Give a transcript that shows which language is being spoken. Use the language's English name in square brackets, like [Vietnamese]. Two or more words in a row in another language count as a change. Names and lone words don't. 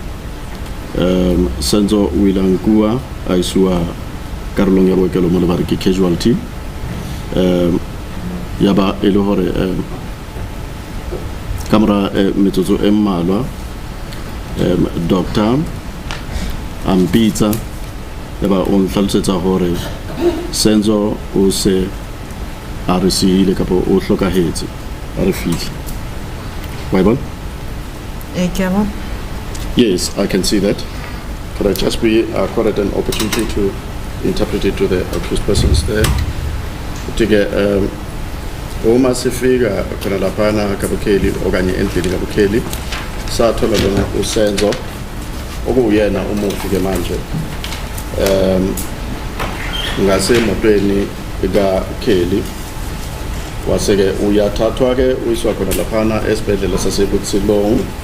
[Southern Sotho] Senzo o ile ankua a iswa karolong ya bookelo mo le ba re ke casualty ya ba e le hore kamera metsotso e mmalwa doctor ampitsa ya ba o ntlhalosetsa hore Senzo o se a re siile kapa o hlokahetse a re fihla wa bona Ke a bona. [English] Yes, I can see that. Could I just be accorded an opportunity to interpret it to the accused persons there? [Zulu] Ukuthi-ke uma sifika khona laphana kaBukheli okanye endlini kaBukheli sathola lona usenzo okuyena umufi-ke manje ngasemotweni kaKheli wase-ke uyathathwa-ke uyiswa khona laphana esibhedlela saseButsilong